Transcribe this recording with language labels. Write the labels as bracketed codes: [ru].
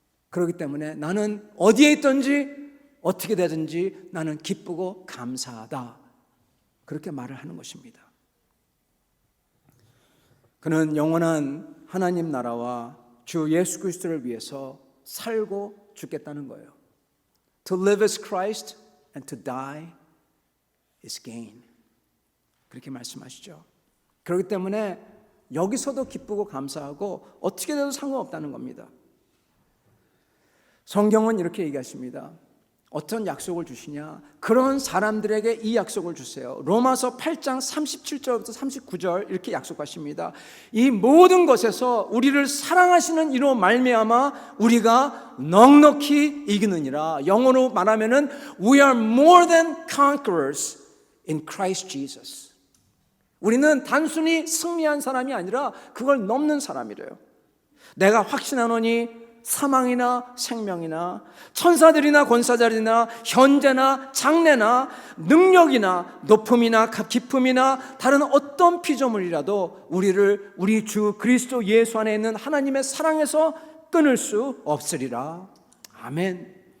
[ko] 그렇기 때문에 나는 어디에 있든지 어떻게 되든지 나는 기쁘고 감사하다. 그렇게 말을 하는 것입니다. 그는 영원한 하나님 나라와 주 예수 그리스도를 위해서 살고 죽겠다는 거예요. [en] To live is Christ and to die is gain. [ko] 그렇게 말씀하시죠. 그렇기 때문에 여기서도 기쁘고 감사하고 어떻게 돼도 상관없다는 겁니다. 성경은 이렇게 얘기하십니다. 어떤 약속을 주시냐? 그런 사람들에게 이 약속을 주세요. 로마서 8장 37절부터 39절 이렇게 약속하십니다. 이 모든 것에서 우리를 사랑하시는 이로 말미암아 우리가 넉넉히 이기느니라. 영어로 말하면은 [en] We are more than conquerors in Christ Jesus. [ko] 우리는 단순히 승리한 사람이 아니라 그걸 넘는 사람이래요. 내가 확신하노니 사망이나 생명이나 천사들이나 권사들이나 현재나 장래나 능력이나 높음이나 깊음이나 다른 어떤 피조물이라도 우리를 우리 주 그리스도 예수 안에 있는 하나님의 사랑에서 끊을 수 없으리라. 아멘.